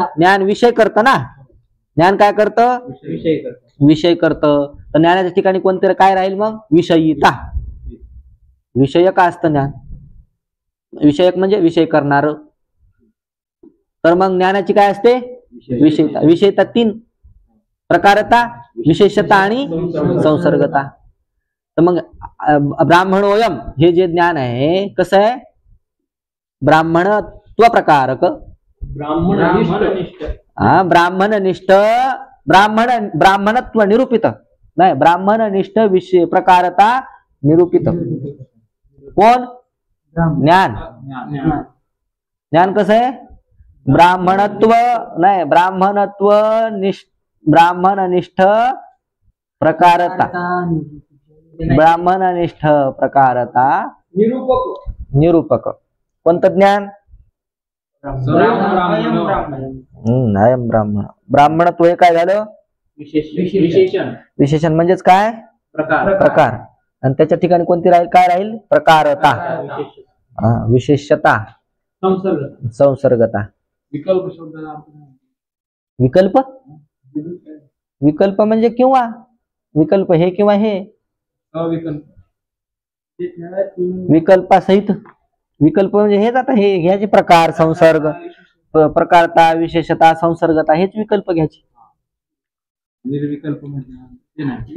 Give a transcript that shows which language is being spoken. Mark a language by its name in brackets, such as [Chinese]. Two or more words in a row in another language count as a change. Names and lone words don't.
[Marathi] ज्ञान विषय करतं ना. ज्ञान काय करतं? विषय करतं. तर ज्ञानाच्या ठिकाणी कोणतं काय राहील मग? विषयिता. विषयक असतं ज्ञान. विषयक म्हणजे विषय करणार. तर मग ज्ञानाची काय असते? विषयता. विषयता 3 प्रकारता, विशेषता आणि संसर्गता. तर मग ब्राह्मणोयम हे जे ज्ञान आहे कसं आहे? ब्राह्मणत्व प्रकारक, ब्राह्मणनिष्ठ, ब्राह्मणत्व निरूपित नाही, ब्राह्मणनिष्ठ विषय प्रकारता निरूपित. कोण? ज्ञान ज्ञान कसं आहे ब्राह्मणत्व नाही ब्राह्मणनिष्ठ प्रकारता ब्राह्मणनिष्ठ प्रकारता निरूपक कोणतं ज्ञान [Sanskrit] अयम ब्राह्मण [Marathi] ब्राह्मणत्व हे काय झालं विशेषण म्हणजेच काय प्रकार आणि त्याच्या ठिकाणी कोणती राहील काय राहील प्रकारता विशेषता संसर्गता विकल्प विकल्प म्हणजे किंवा विकल्प हे किंवा हे विकल्पासहित विकल्प म्हणजे हेच आता हे घ्यायचे प्रकार संसर्ग प्रकारता विशेषता संसर्गता हेच विकल्प घ्यायचे निर्विकल्प म्हणजे